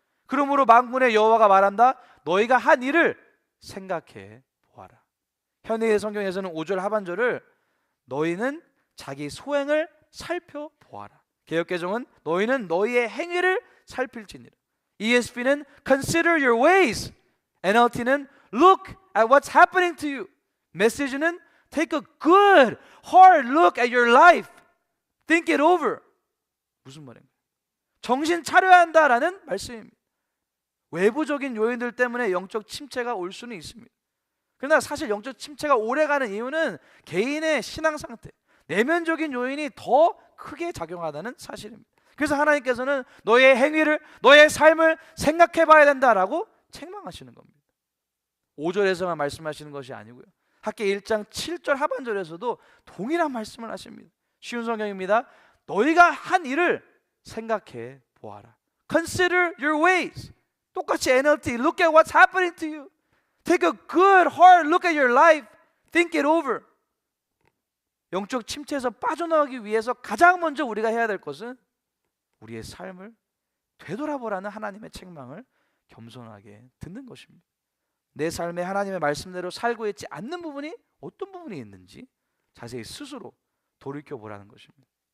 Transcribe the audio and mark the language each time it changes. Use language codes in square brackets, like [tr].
[ko] 그러므로 만군의 여호와가 말한다. 너희가 한 일을 생각해 보아라. 현대의 성경에서는 5절 하반절을 너희는 자기 소행을 살펴보아라. 개역개정은 너희는 너희의 행위를 살필지니라. [en] ESV는 Consider your ways. NLT는 Look at what's happening to you. 메시지는 Take a good, hard look at your life. Think it over. [ko] 무슨 말인가요? 정신 차려야 한다라는 말씀입니다. 외부적인 요인들 때문에 영적 침체가 올 수는 있습니다. 그러나 사실 영적 침체가 오래가는 이유는 개인의 신앙 상태, 내면적인 요인이 더 크게 작용하다는 사실입니다. 그래서 하나님께서는 너의 행위를, 너의 삶을 생각해 봐야 된다라고 책망하시는 겁니다. 5절에서만 말씀하시는 것이 아니고요, 학계 1장 7절 하반절에서도 동일한 말씀을 하십니다. 쉬운 성경입니다. 너희가 한 일을 생각해 보아라. [en] Consider your ways. 똑같이 NLT Look at what's happening to you. Take a good hard look at your life. Think it over. [ko] 영적 침체에서 빠져나오기 위해서 가장 먼저 우리가 해야 될 것은 우리의 삶을 되돌아보라는 하나님의 책망을 겸손하게 듣는 것입니다. 내 삶에 하나님의 말씀대로 살고 있지 않는 부분이 어떤 부분이 있는지 자세히 스스로 돌이켜보라는 것입니다.